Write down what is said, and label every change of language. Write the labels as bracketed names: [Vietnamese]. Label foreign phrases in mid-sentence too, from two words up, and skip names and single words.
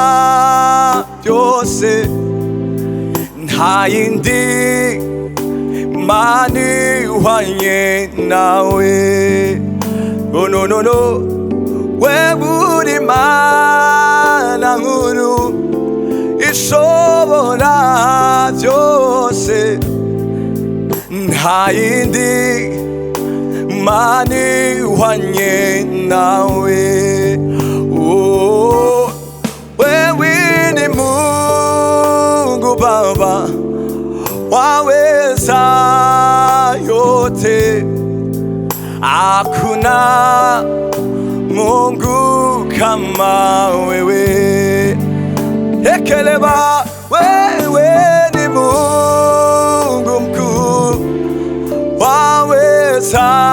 [Kinyarwanda] byose nta yindi mana ihwanye nawe no we uri imana nkuru ishobora byose nta yindi mana ihwanye nawe [Swahili] wewe ni Mungu Baba waweza yote hakuna Mungu kama wewe ekeleba wewe ni Mungu mkuu waweza